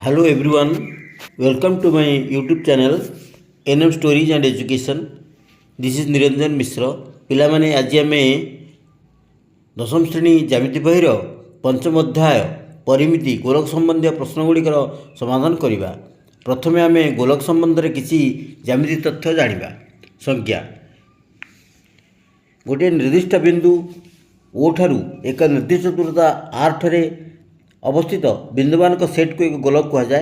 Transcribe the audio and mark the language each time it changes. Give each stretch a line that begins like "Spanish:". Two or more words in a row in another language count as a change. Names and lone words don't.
English: Hello everyone, welcome to my YouTube channel NM Stories and Education. This is Niranjan Mishra.
Odia: ପିଲାମାନେ ଆଜି ଆମେ ଦଶମ ଶ୍ରେଣୀ ଜ୍ୟାମିତି ବହିର ପଞ୍ଚମ ଅଧ୍ୟାୟ ପରିମିତି ଗୋଲକ ସମ୍ବନ୍ଧୀୟ ପ୍ରଶ୍ନଗୁଡ଼ିକର ସମାଧାନ କରିବା। ପ୍ରଥମେ ଆମେ ଗୋଲକ ସମ୍ବନ୍ଧରେ କିଛି ଜ୍ୟାମିତି ତଥ୍ୟ ଜାଣିବା। ସଂଜ୍ଞା: ଗୋଟିଏ ନିର୍ଦ୍ଦିଷ୍ଟ ବିନ୍ଦୁ ଓ ଠାରୁ ଏକ ନିର୍ଦ୍ଦିଷ୍ଟ ଦୂରତା r ଠାରେ ଅବସ୍ଥିତ ବିନ୍ଦୁମାନଙ୍କ ସେଟ୍କୁ ଏକ ଗୋଲକ କୁହାଯାଏ।